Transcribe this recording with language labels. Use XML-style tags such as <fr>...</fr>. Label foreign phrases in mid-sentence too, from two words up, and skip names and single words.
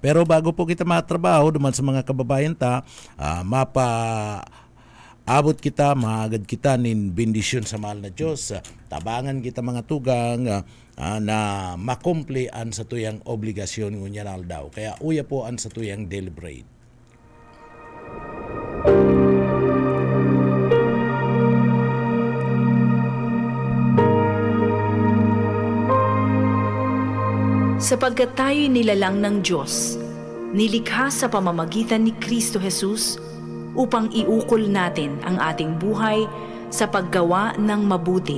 <bik>Pero bago po kita matrabaho duman sa mga kababayan ta, abot kita, maagad kita nin bendisyon sa mahal na Diyos. Tabangan kita mga tugang na makumplian sa tuyang obligasyon ngunyan daw. Kaya uya po an sa tuyang deliberate.</bik> <tl>Sapagkat tayo'y nilalang ng Diyos, nilikha sa pamamagitan ni Kristo Jesus upang iukol natin ang ating buhay sa paggawa ng mabuti.</tl>